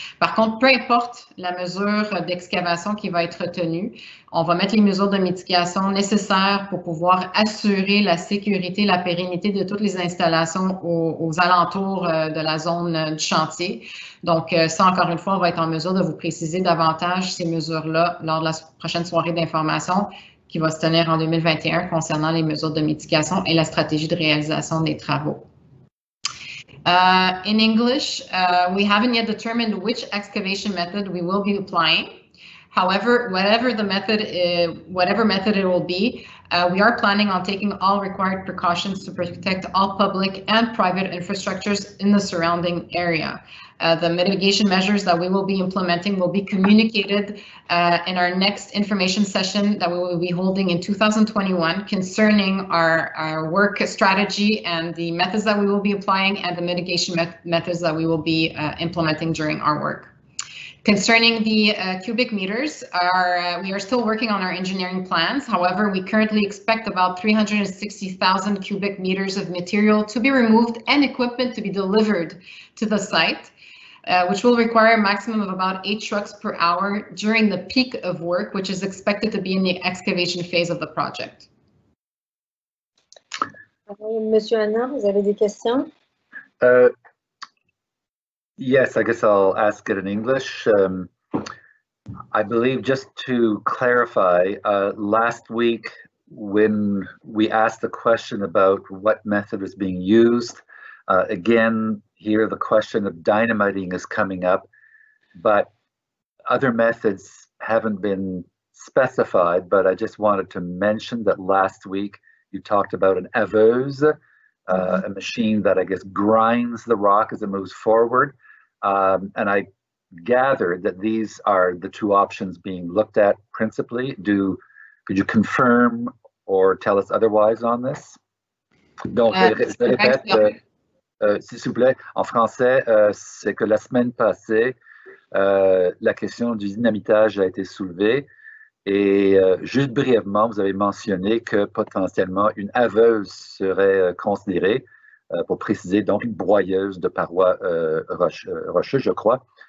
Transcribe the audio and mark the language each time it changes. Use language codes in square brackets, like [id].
[fr] Par contre, peu importe la mesure d'excavation qui va être retenue, on va mettre les mesures de mitigation nécessaires pour pouvoir assurer la sécurité, la pérennité de toutes les installations aux alentours de la zone du chantier. Donc, ça, encore une fois, on va être en mesure de vous préciser davantage ces mesures-là lors de la prochaine soirée d'information qui va se tenir en 2021 concernant les mesures de mitigation et la stratégie de réalisation des travaux. [en] In English, we haven't yet determined which excavation method we will be applying. However, whatever method it will be, we are planning on taking all required precautions to protect all public and private infrastructures in the surrounding area. The mitigation measures that we will be implementing will be communicated in our next information session that we will be holding in 2021 concerning our work strategy and the methods that we will be applying and the mitigation methods that we will be implementing during our work. Concerning the cubic meters, we are still working on our engineering plans. However, we currently expect about 360,000 cubic meters of material to be removed and equipment to be delivered to the site, which will require a maximum of about 8 trucks per hour during the peak of work, which is expected to be in the excavation phase of the project. [fr] Monsieur Anna, vous avez des questions? [en] Yes, I guess I'll ask it in English. I believe, just to clarify, last week when we asked the question about what method is being used, again, here the question of dynamiting is coming up, but other methods haven't been specified, but I just wanted to mention that last week you talked about an aveuse, a machine that I guess grinds the rock as it moves forward. And I gather that these are the two options being looked at principally. Could you confirm or tell us otherwise on this? [fr] Donc, je répète, s'il vous plaît, en français, c'est que la semaine passée, la question du dynamitage a été soulevée et juste brièvement, vous avez mentionné que potentiellement une haveuse serait considérée, pour préciser, donc une broyeuse de parois rocheuses, je crois.